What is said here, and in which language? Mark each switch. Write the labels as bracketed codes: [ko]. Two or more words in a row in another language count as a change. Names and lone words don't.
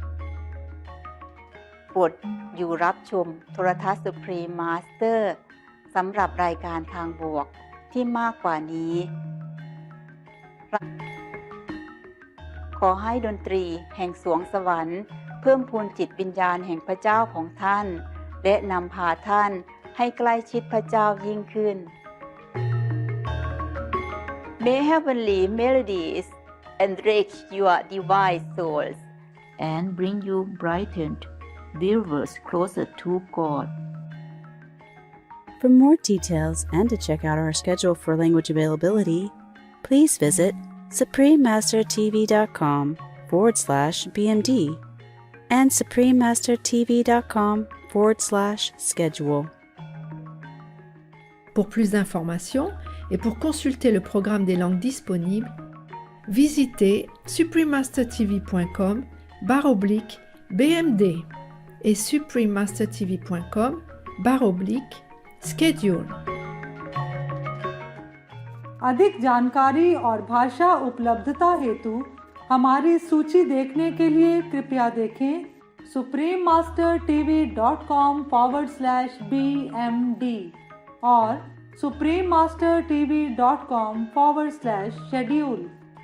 [th] โปรดอยู่รับชมโทรทัศน์ Supreme Master สำหรับรายการทางบวกที่มากกว่านี้ ขอให้ดนตรีแห่งสวงสวรรค์เพิ่มพูนจิตวิญญาณแห่งพระเจ้าของท่านและนำพาท่านให้ใกล้ชิดพระเจ้ายิ่งขึ้น [en] May heavenly melodies enrich your divine souls and bring you brightened believers closer to God. For more details and to check out our schedule for language availability, please visit suprememastertv.com/BMD and suprememastertv.com/schedule. [fr] Pour plus d'informations et pour consulter le programme des langues disponibles, visitez suprememastertv.com/BMD et suprememastertv.com/schedule. [hi] अधिक जानकारी और भाषा उपलब्धता हेतु हमारी सूची देखने के लिए कृपया देखें suprememastertv.com/BMD और suprememastertv.com/schedule.